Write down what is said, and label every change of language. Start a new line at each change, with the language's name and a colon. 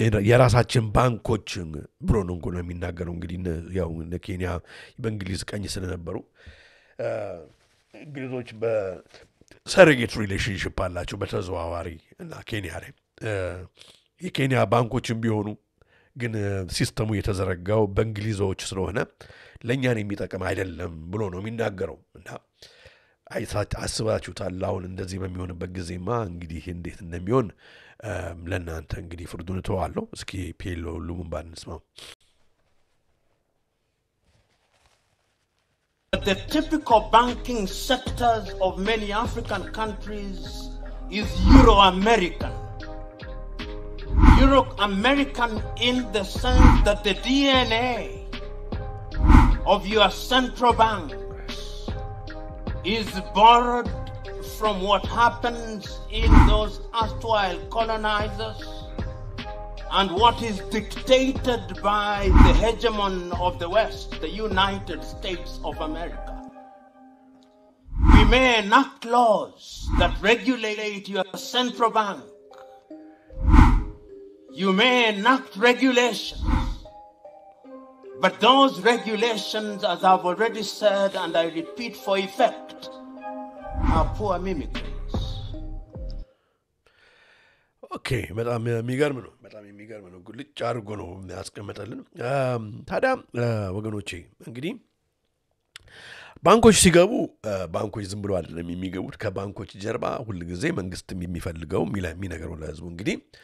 Amharic: የራሳችን ባንኮች ብሎ ነው የሚናገረው እንግዲህ ያው ኬንያ በእንግሊዝ ቀኝ ስለነበሩ እንግሊዞች በሰርጌት ሪሌሽንሺፕ አላቸው በተዘዋዋሪ እና ኬንያ ላይ የኬንያ ባንኮችም ቢሆኑ ግን ሲስተሙ የተዘረጋው በእንግሊዞች ስለሆነ ለኛን የሚጠቅም አይደለም ብሎ ነው የሚናገረው እና አስባችሁታል አሁን እንደዚህ በሚሆንበት ጊዜማ እንግዲህ እንዴት እንደሚሆን ለናንተ እንግዲህ ፍርዱን ተዋለው እስኪ ፒኤሎ ሉሙምባ እንስማው
English: The typical banking sectors of many African countries is Euro-American. Euro-American in the sense that the DNA of your central banks is borrowed from what happens in those erstwhile colonizers and what is dictated by the hegemon of the West, the United States of America. We may enact laws that regulate your central bank. You may enact regulations, but those regulations, as I've already said and I repeat for effect, are poor mimicries.
Amharic: Okay, በጣም የሚገርም ነው ግልጽ አድርጎ ነው ያስቀመጠልን ታዲያ ወገኖቼ እንግዲህ ባንኮች ሲገቡ ባንኮች ዝም ብሎ አይደለም የሚገቡት ከባንኮች ጀርባ ሁሉ ጊዜ መንግስት የሚፈልገው የሚነገረው ለህዝቡ እንግዲህ